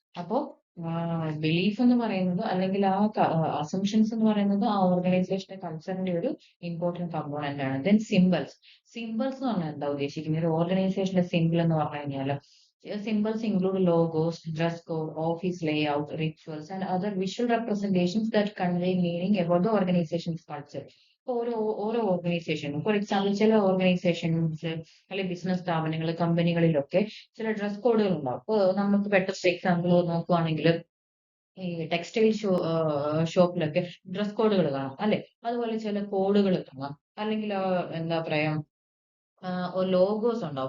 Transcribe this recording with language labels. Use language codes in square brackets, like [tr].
[ml] അപ്പോ ബിലീഫ് എന്ന് പറയുന്നത് അല്ലെങ്കിൽ ആ അസംഷൻസ് എന്ന് പറയുന്നത് ആ ഓർഗനൈസേഷന്റെ കൾച്ചറിന്റെ ഒരു ഇമ്പോർട്ടന്റ് കമ്പോണന്റ് ആണ്. Then symbols. സിംബൽസ് എന്ന് പറഞ്ഞാൽ എന്താ ഉദ്ദേശിക്കുന്നത്? ഒരു ഓർഗനൈസേഷന്റെ സിംബൽ എന്ന് പറഞ്ഞു കഴിഞ്ഞാൽ [en] symbols include logos, dress code, office layout, rituals, and other visual representations that convey meaning about the organization's culture. [ml] ഓരോ ഓരോ ഓർഗനൈസേഷനും ഫോർ എക്സാമ്പിൾ ചില ഓർഗനൈസേഷൻസ് അല്ലെങ്കിൽ ബിസിനസ് സ്ഥാപനങ്ങൾ, കമ്പനികളിലൊക്കെ ചില ഡ്രസ് കോഡുകൾ ഉണ്ടാവും. ഇപ്പൊ നമുക്ക് പെട്ടെന്ന് എക്സാമ്പിൾ നോക്കുവാണെങ്കിൽ ഈ ടെക്സ്റ്റൈൽ ഷോപ്പിലൊക്കെ ഡ്രസ് കോഡുകൾ കാണാം അല്ലെ? അതുപോലെ ചില കോഡുകൾ കാണാം. അല്ലെങ്കിൽ എന്താ പറയാ ലോഗോസ് ഉണ്ടാവും.